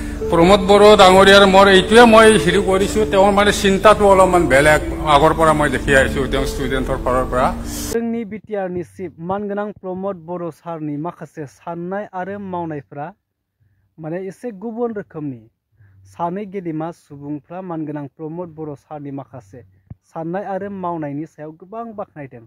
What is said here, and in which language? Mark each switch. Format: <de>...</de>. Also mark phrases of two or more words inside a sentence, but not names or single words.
<as>প্ৰমোদ বড়ো ডাঙৰীয়াৰ মোৰ এইটোৱে মই হেৰি কৰিছোঁ তেওঁৰ মানে চিন্তাটো অলপমান বেলেগ আগৰ পৰা মই দেখি আহিছোঁ তেওঁ ষ্টুডেণ্টৰ ফালৰ পৰা</as> <brx>जोंनि बिटिआरनि चिफ मानगोनां प्रमोद बड़ो सारनि माखासे साननाय आरो मावनायफ्रा माने एसे गुबुन रोखोमनि सानै गेदेमा सुबुंफ्रा मानगोनां प्रमोद बड़ो सारनि माखासे साननाय आरो मावनायनि सायाव गोबां बाख्नायदों।</brx>